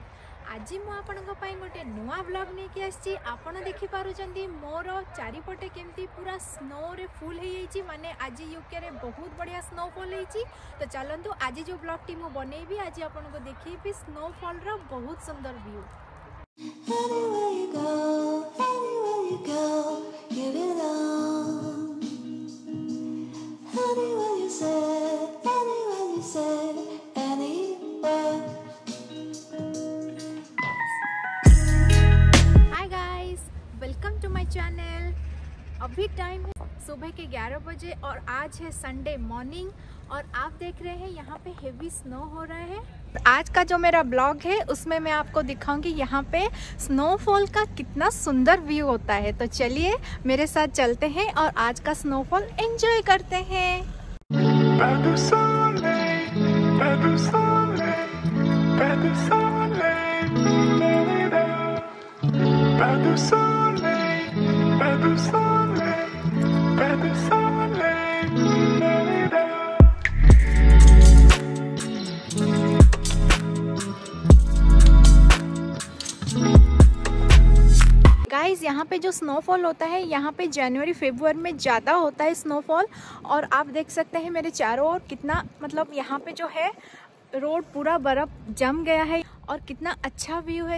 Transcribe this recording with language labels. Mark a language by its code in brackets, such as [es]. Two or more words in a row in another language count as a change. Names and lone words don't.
[or] ଆଜି ମୁଁ ଆପଣଙ୍କ ପାଇଁ ଗୋଟେ ନୂଆ ବ୍ଲଗ୍ ନେଇକି ଆସିଛି। ଆପଣ ଦେଖି ପାରୁଛନ୍ତି ମୋର ଚାରିପଟେ କେମିତି ପୂରା ସ୍ନୋ ରେ ଫୁଲ୍ ହୋଇ ଯାଇଛି, ମାନେ ଆଜି ୟୁକେ ରେ ବହୁତ ବଢ଼ିଆ ସ୍ନୋଫଲ୍ ହୋଇଛି। ତ ଚାଲନ୍ତୁ ଆଜି ଯୋ ବ୍ଲଗ୍ ଟି ମୁଁ ବନେଇବି ଆଜି ଆପଣଙ୍କୁ ଦେଖେଇବି ସ୍ନୋଫଲ୍ ର ବହୁତ ସୁନ୍ଦର ଭ୍ୟୁ। [en] Anywhere you go, you belong. Anywhere you say, anywhere. Hi guys, welcome to my channel. [hi] अभी टाइम है सुबह के 11 बजे और आज है [en] Sunday morning [hi] और आप देख रहे हैं यहाँ पे [en] heavy snow [hi] हो रहा है। आज का जो मेरा ब्लॉग है उसमें मैं आपको दिखाऊंगी यहाँ पे स्नोफॉल का कितना सुंदर व्यू होता है। तो चलिए मेरे साथ चलते हैं और आज का [en] snowfall enjoy [hi] करते हैं। [fr] Pas de soleil, pas de soleil, pas de soleil, pas de soleil, pas de soleil, pas de soleil. [hi] गाइस, यहाँ पे जो स्नोफॉल होता है यहाँ पे जनवरी फरवरी में ज़्यादा होता है स्नोफॉल। और आप देख सकते हैं मेरे चारों ओर कितना, मतलब यहाँ पे जो है रोड पूरा बर्फ जम गया है और कितना अच्छा व्यू है।